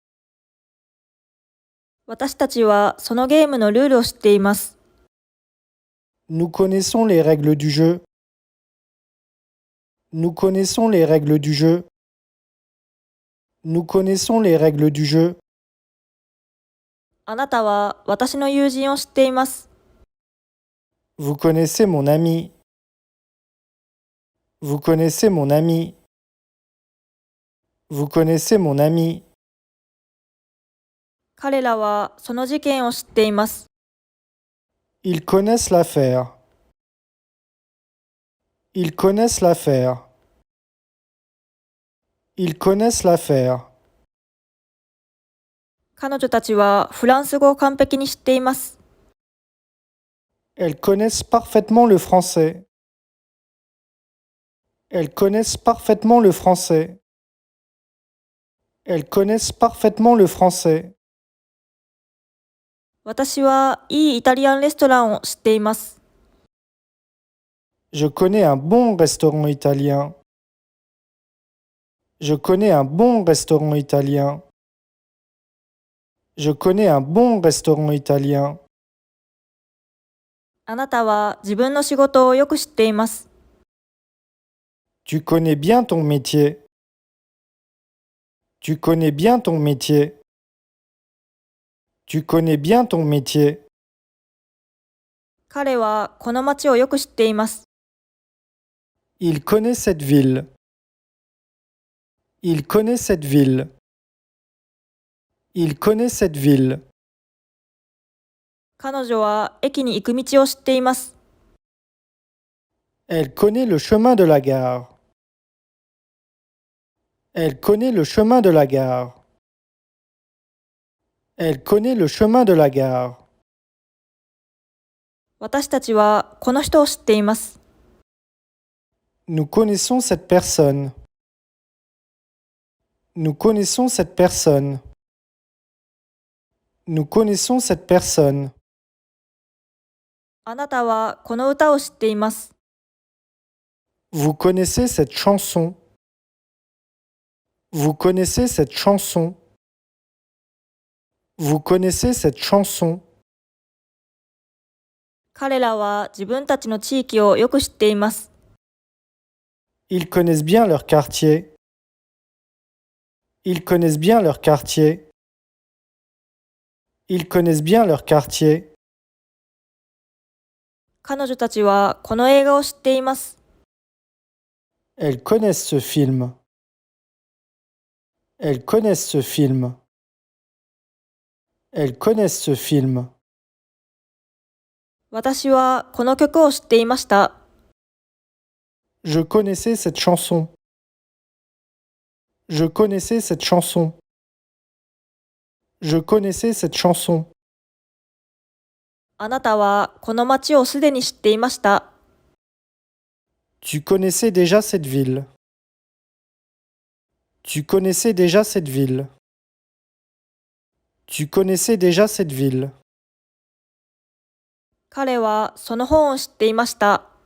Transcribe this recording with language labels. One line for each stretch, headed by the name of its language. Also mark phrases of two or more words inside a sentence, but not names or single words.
Japanese: 私たちはそのゲームのルールを知っています。
French: Nous connaissons les règles du jeu. Nous connaissons les règles du jeu. Nous connaissons les règles du jeu.
Japanese: あなたは私の友人を知っています。
French: Vous connaissez mon ami. Vous connaissez mon ami. Vous connaissez mon ami.
Japanese: 彼らはその事件を知っています。
French: Ils connaissent l'affaire. Ils connaissent l'affaire. Ils connaissent l'affaire.
Japanese: 彼女たちはフランス語を完璧に知っています。
French: Elles connaissent parfaitement le français. Elles connaissent parfaitement le français. Elles connaissent parfaitement le français.
Japanese: 私はいいイタリアンレストランを知っています。
French: Je connais un bon restaurant italien. Je connais un bon restaurant italien. Je connais un bon restaurant italien.
Japanese: あなたは自分の仕事をよく知っています。
French: Tu connais bien ton métier. Tu connais bien ton métier. Tu connais bien ton métier.
Japanese: 彼はこの街をよく知っています。
French: Il connaît cette ville. Il connaît cette ville. Il connaît cette ville.
Japanese: 彼女は駅に行く道を知っています。
French: Elle connaît le chemin de la gare. Elle connaît le chemin de la gare. Elle connaît le chemin de la gare.
Japanese: 私たちはこの人を知っています。
French: Nous connaissons cette personne. Nous connaissons cette personne. Nous connaissons cette personne.
Japanese: あなたはこの歌を知っています。
French: Vous connaissez cette chanson. Vous connaissez cette chanson. Vous connaissez cette chanson.
Japanese: 彼らは自分たちの地域をよく知っています。
French: Ils connaissent bien leur quartier. Ils connaissent bien leur quartier. Ils connaissent bien leur quartier.
Japanese: 彼女たちはこの映画を知っています。
French: Elles connaissent ce film. Elles connaissent ce film. Elles connaissent ce film.
Japanese: 私はこの曲を知っていました。
French: Je connaissais cette chanson. Je connaissais cette chanson. Je connaissais cette chanson.
Japanese: あなたはこの街をすでに知っていました。
French: Tu connaissais déjà cette ville. Tu connaissais déjà cette ville. Tu connaissais déjà cette ville.
Japanese: 彼はその本を知っていました。